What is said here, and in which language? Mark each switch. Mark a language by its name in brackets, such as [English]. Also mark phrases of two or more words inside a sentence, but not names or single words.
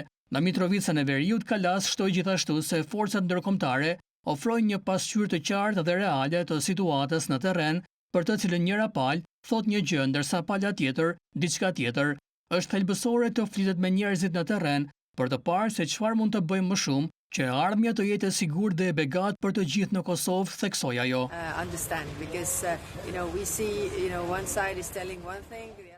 [Albanian] Në Mitrovicën e Veriut, Kallas shtoi gjithashtu se forcat ndërkombëtare ofrojnë një pasqyrë të qartë dhe reale të situatës në terren, për të cilën njëra palë thot një gjë ndërsa pala tjetër diçka tjetër. Është thelbësore të flitet me njerëzit në terren për të parë se çfarë mund të bëjmë më shumë që ardhmja të jetë e sigurt dhe e begat për të gjithë në Kosovë, theksoi ajo. [English] Understand because we see one side is telling one thing